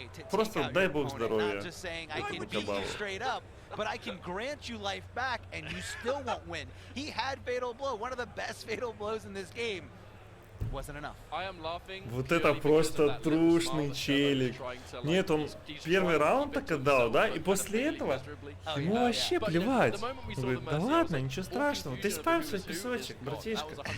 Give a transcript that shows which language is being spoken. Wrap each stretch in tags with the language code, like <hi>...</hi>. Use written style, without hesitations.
<ru>Просто дай бог здоровья этому Кабалу.</ru> <en>But I can grant you life back and you still won't win. He had fatal blow, one of the best fatal blows in this game. Wasn't enough.</en> <ru>Вот это просто трушный челик. Нет, он первый раунд так отдал, да? И после этого ему вообще плевать. Он говорит, да ладно, ничего страшного, ты спам свой песочек, братишка.</ru>